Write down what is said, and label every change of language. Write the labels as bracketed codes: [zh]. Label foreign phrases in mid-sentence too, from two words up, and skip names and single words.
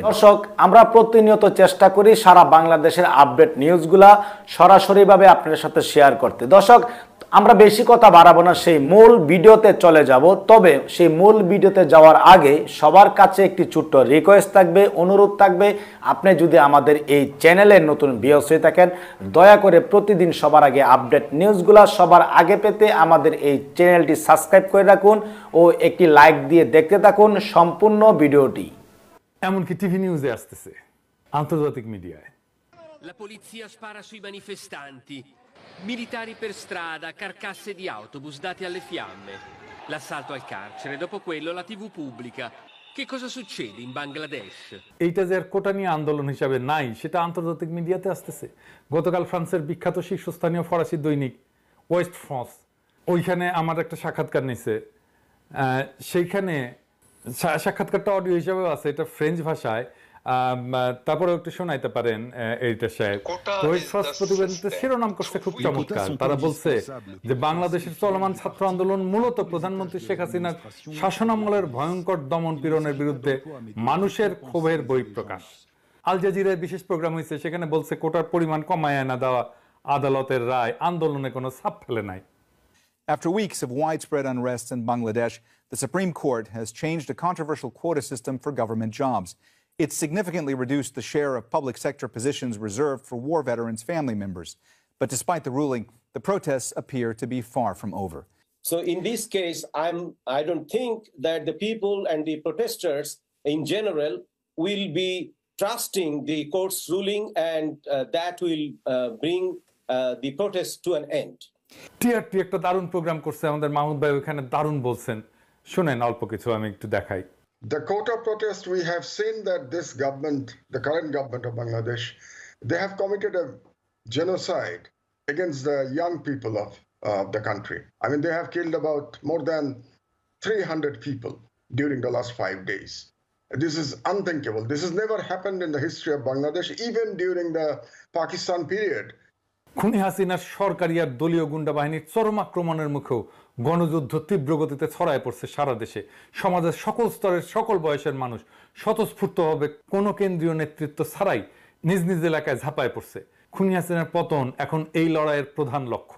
[bn] দর্শক আমরা প্রতিনিয়ত চেষ্টা করি সারা বাংলাদেশের আপডেট নিউজগুলা সরাসরিভাবে আপনাদের সাথে শেয়ার করতে দর্শক আমরা বেশি কথা বাড়াবো না সেই মূল ভিডিওতে চলে যাব তবে সেই মূল ভিডিওতে যাওয়ার আগে সবার কাছে একটি ছোট্ট রিকোয়েস্ট থাকবে অনুরোধ থাকবে আপনি যদি আমাদের এই চ্যানেলের নতুন ভিউয়ার্স হয়ে থাকেন দয়া করে প্রতিদিন সবার আগে আপডেট নিউজগুলো সবার আগে পেতে আমাদের এই চ্যানেলটি সাবস্ক্রাইব করে রাখুন ও একটি লাইক দিয়ে দেখতে থাকুন সম্পূর্ণ ভিডিওটি এমনকি টিভি নিউজে আসতেছে আন্তর্জাতিক মিডিয়ায় [it] La polizia spara sui manifestanti. Militari per strada, carcasse di autobus dati alle fiamme. L'assalto al carcere, dopo quello la TV pubblica. Che cosa succede in Bangladesh? [bn] এইটা যে কোটা নিয়ে আন্দোলন হিসাবে নাই সেটা আন্তর্জাতিক মিডিয়াতে আসতেছে গতকাল ফ্রান্সের বিখ্যাত শীর্ষস্থানীয় ফরাসি দৈনিক ওয়েস্ট ফ্রান্স ওইখানে আমার একটা সাক্ষাৎকার নিছে সেইখানে সাক্ষাৎকারটা অডিও হিসাবে আছে এটা ফ্রেঞ্চ ভাষায় তারপরে একটু শোনাইতে পারেন এইটা সাহেব প্রতিবেদনতে শিরোনাম করছে খুব চমৎকার তারা বলছে যে বাংলাদেশের চলমান ছাত্র আন্দোলন মূলত প্রধানমন্ত্রী শেখ হাসিনার শাসনামলের ভয়ঙ্কর দমন পীড়নের বিরুদ্ধে মানুষের ক্ষোভের বহিঃপ্রকাশ আল জাজিরায় বিশেষ প্রোগ্রাম হয়েছে সেখানে বলছে কোটার পরিমাণ কমায় না দেওয়া আদালতের রায় আন্দোলনে কোনো ছাপ ফেলে নাই [en] After weeks of widespread unrest in Bangladesh, the Supreme Court has changed a controversial quota system for government jobs. It's significantly reduced the share of public sector positions reserved for war veterans' family members. But despite the ruling, the protests appear to be far from over. So in this case, I don't think that the people and the protesters in general will be trusting the court's ruling, and that will bring the protest to an end. [bn] টিআরটি একটা দারুণ প্রোগ্রাম করছে আমাদের মাহমুদ ভাই, ওখানে দারুণ বলছেন, শুনেন অল্প কিছু আমি একটু দেখাই। [en] The quota protest, we have seen that this government, the current government of Bangladesh, they have committed a genocide against the young people of the country. I mean, they have killed about more than 300 people during the last 5 days. This is unthinkable. This has never happened in the history of Bangladesh, even during the Pakistan period. [bn] খুনি হাসিনার সরকারি আর দলীয় গুন্ডা বাহিনীর চরম আক্রমণের মুখেও গণযুদ্ধ তীব্র গতিতে ছড়ায় পড়ছে সারা দেশে। সমাজের সকল স্তরের সকল বয়সের মানুষ স্বতঃস্ফূর্তভাবে কোনো কেন্দ্রীয় নেতৃত্ব ছাড়াই নিজ নিজ এলাকায় ঝাঁপায় পড়ছে। খুনি হাসিনার পতন এখন এই লড়াইয়ের প্রধান লক্ষ্য।